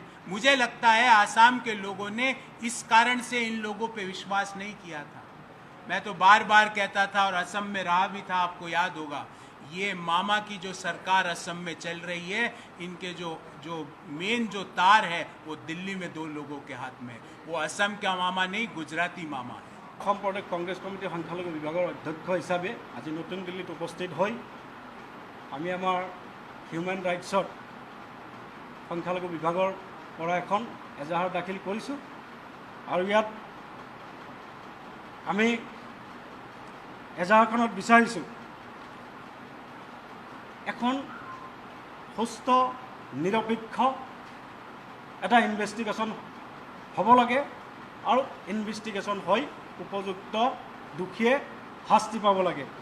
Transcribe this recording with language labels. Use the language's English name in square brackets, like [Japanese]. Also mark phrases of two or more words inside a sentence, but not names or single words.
[Hindi] मुझे लगता है आसाम के लोगों ने इस कारण से इन लोगों पे विश्वास नहीं किया था। मैं तो बार बार कहता था और असम में रहा भी था, आपको याद होगा, ये मामा की जो सरकार असम में चल रही है, इनके जो मेन जो तार है वो दिल्ली में दो लोगों के हाथ में। वो असम का मामा नहीं, गुजराती मामा है। [Assamese] অসম প্ৰদেশ কংগ্ৰেছ কমিটিৰ সংখ্যালঘু বিভাগৰ অধ্যক্ষ হিচাপে আজি নতুন দিল্লীত উপস্থিত হৈ আমি আমাৰ [English] human rights [Assamese] সংখ্যালঘু বিভাগৰ পৰা এখন এজাহাৰ দাখিল কৰিছোঁ আৰু ইয়াত আমি এজাহাৰখনত বিচাৰিছোঁ এখন সুস্থ নিৰপেক্ষ এটা ইনভেষ্টিগেশ্যন হ'ব লাগে আৰু ইনভেষ্টিগেশ্যন হৈ উপযুক্ত দুখীয়ে শাস্তি পাব লাগে